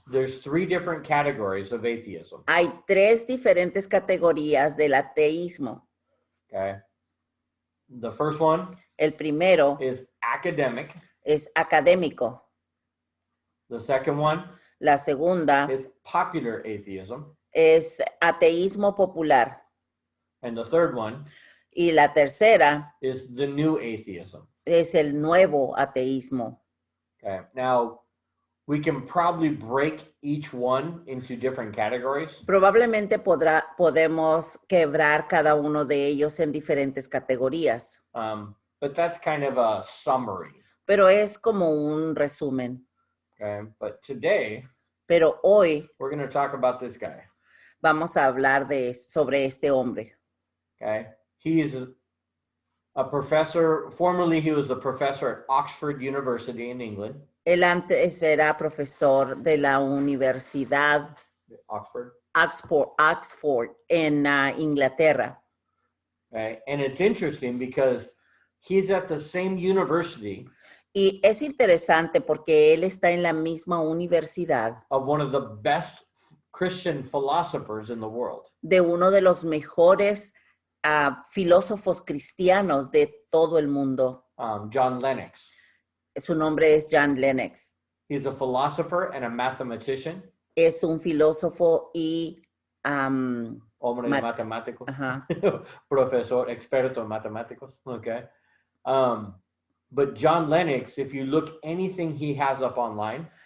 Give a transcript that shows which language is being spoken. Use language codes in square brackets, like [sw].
[en] There's 3 different categories of atheism. [es] Hay 3 diferentes categorías del ateísmo. [en] Okay. The first one [es] El primero [en] is academic. [es] es académico. [en] The second one [es] La segunda [en] is popular atheism. [es] es ateísmo popular. [en] And the third one [es] Y la tercera [en] is the new atheism. [es] es el nuevo ateísmo. [en] Okay. Now, we can probably break each one into different categories. [es] Probablemente podemos quebrar cada uno de ellos en diferentes categorías, [en] But that's kind of a summary. [es] pero es como un resumen. [en] Okay. But today, [es] Pero hoy [en] we're going to talk about this guy. [es] vamos a hablar sobre este hombre. [en] Okay. He is a professor. Formerly, he was the professor at Oxford University in England. [es] Él antes era profesor de la Universidad Oxford. Oxford en Inglaterra. [en] Okay. And it's interesting because he's at the same university [es] Y es interesante porque él está en la misma universidad [en] of one of the best Christian philosophers in the world. [es] de uno de los mejores filósofos cristianos de todo el mundo. [en] John Lennox. [es] Su nombre es John Lennox. [en] He's a philosopher and a mathematician. [es] Es un filósofo y Hombre Mat- matemático. ajá, Profesor, experto en matemáticos. [en] Okay. But John Lennox, if you look anything he has up online,